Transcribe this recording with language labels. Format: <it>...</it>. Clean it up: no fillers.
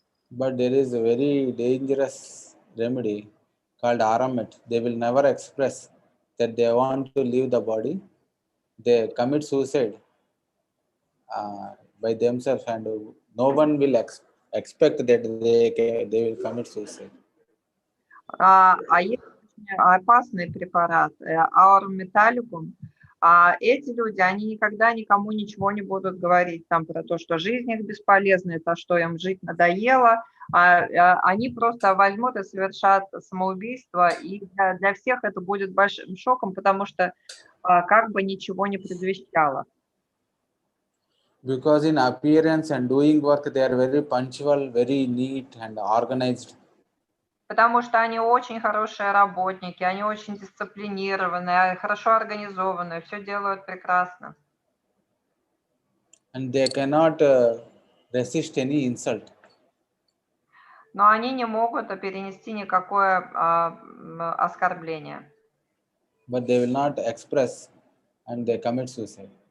<en>But there is a very dangerous remedy called Aramet. They will never express that they want to leave the body. They commit suicide by themselves and no one will expect that they will commit suicide.</en> <ru>А есть очень опасный препарат, аурум металликум. Эти люди, они никогда никому ничего не будут говорить там про то, что жизнь их бесполезна, то, что им жить надоело. Они просто возьмут и совершат самоубийство, и для всех это будет большим шоком, потому что как бы ничего не предвещало.</ru> <en>Because in appearance and doing work, they are very punctual, very neat and organized.</en> <ru>Потому что они очень хорошие работники, они очень дисциплинированные, хорошо организованные, все делают прекрасно.</ru> <en>And they cannot resist any insult.</en> <ru>Но они не могут перенести никакое оскорбление.</ru> <en>But they will not express and they commit suicide.</en>